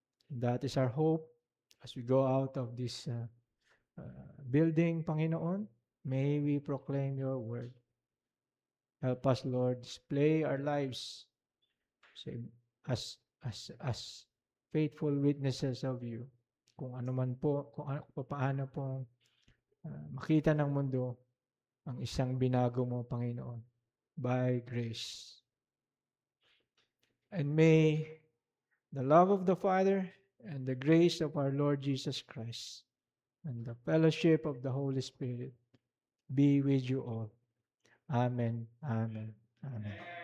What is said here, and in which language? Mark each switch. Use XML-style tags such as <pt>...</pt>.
<en>That is our hope as we go out of this building, Panginoon. May we proclaim your word. Help us, Lord, display our lives as faithful witnesses of you.</en> <tl>Kung ano man po, kung paano po makita ng mundo ang isang binago mo, Panginoon, by grace.</tl> <en>And may the love of the Father and the grace of our Lord Jesus Christ and the fellowship of the Holy Spirit be with you all. Amen. Amen. Amen.</en>